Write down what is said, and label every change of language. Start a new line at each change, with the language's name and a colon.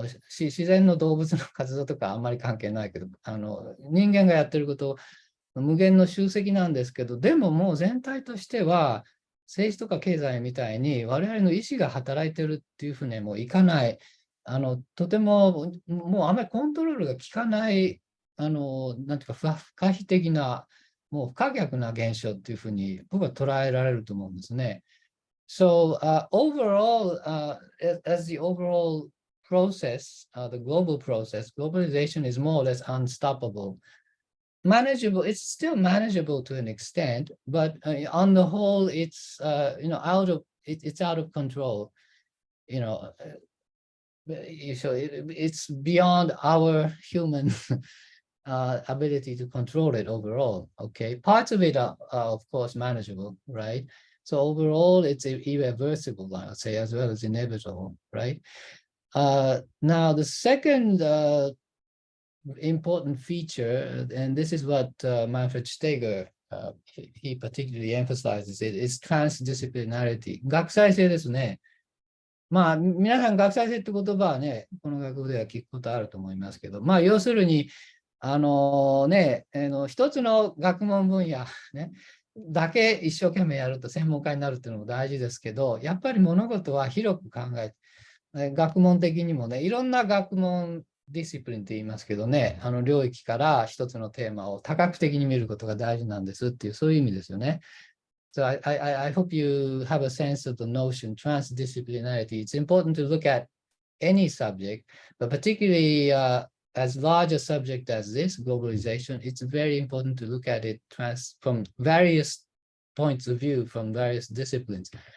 Japanese: 自然の動物の活動とかあんまり関係ないけど、人間がやってること無限の集積なんですけど、でももう全体としては政治とか経済みたいに我々の意思が働いてるっていうふうにもういかない、とてももうあまりコントロールが効かない、なんていうか不可避的な、もう不可逆な現象っていうふうに僕は捉えられると思うんですね。
English: So overall, as the overall process, the global process, globalization is more or less unstoppable. Manageable, it's still manageable to an extent, but on the whole, it's it's out of control. So it's beyond our human ability to control it overall. Okay, parts of it are of course manageable, right? So overall, it's irreversible, I would say, as well as inevitable, right? Now, the second important feature, and this is what Manfred Steger, he particularly emphasizes it, is transdisciplinarity.
Japanese: 学際性ですね。まあ、皆さん学際性って言葉はね、この学部では聞くことあると思いますけど、まあ、要するに、一つの学問分野、ね、だけ一生懸命やると専門家になるっていうのも大事ですけど、やっぱり物事は広く考えて、学問的にもね、いろんな学問ディシプリンって言いますけどね、領域から一つのテーマを多角的に見ることが大事なんですっていう、そういう意味ですよね。
English: So I hope you have a sense of the notion transdisciplinarity. It's important to look at any subject, but particularly as large a subject as this, globalization, it's very important to look at it from various points of view, from various disciplines.